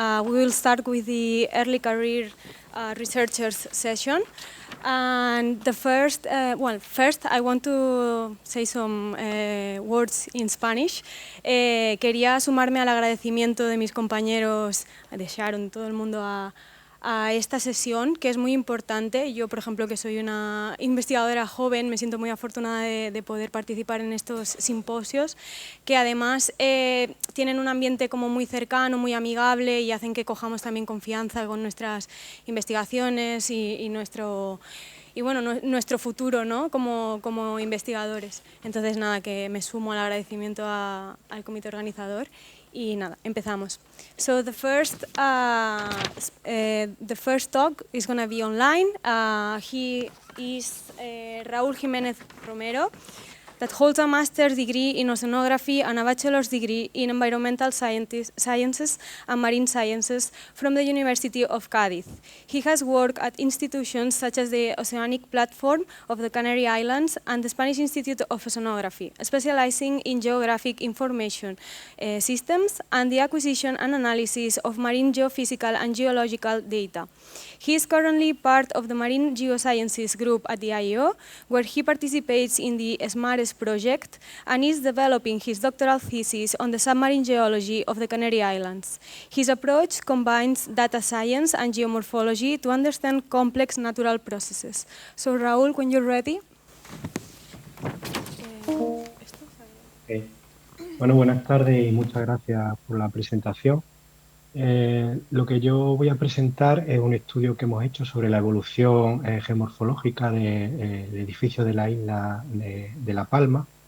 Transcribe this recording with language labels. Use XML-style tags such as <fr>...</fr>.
<en>We will start with the early career researchers session. And the first I want to say some words in Spanish.</en> <es>Quería sumarme al agradecimiento de mis compañeros, de Sharon, todo el mundo, a esta sesión, que es muy importante. Yo, por ejemplo, que soy una investigadora joven, me siento muy afortunada de poder participar en estos simposios, que además tienen un ambiente como muy cercano, muy amigable y hacen que cojamos también confianza con nuestras investigaciones y nuestro futuro, ¿no? como investigadores. Entonces, nada, que me sumo al agradecimiento al comité organizador. Y nada, empezamos.</es> <en>So the first talk is going to be online. He is Raúl Jiménez Romero, that holds a master's degree in oceanography and a bachelor's degree in environmental sciences and marine sciences from the University of Cádiz. He has worked at institutions such as the Oceanic Platform of the Canary Islands and the Spanish Institute of Oceanography, specializing in geographic information systems and the acquisition and analysis of marine geophysical and geological data. He is currently part of the Marine Geosciences group at the IEO, where he participates in the SMARES project and is developing his doctoral thesis on the submarine geology of the Canary Islands. His approach combines data science and geomorphology to understand complex natural processes. So, Raúl, when you're ready. Okay.</en> <es>Bueno, buenas tardes y muchas gracias por la presentación. Lo que yo voy a presentar es un estudio que hemos hecho sobre la evolución geomorfológica del edificio de la isla de La Palma.</es>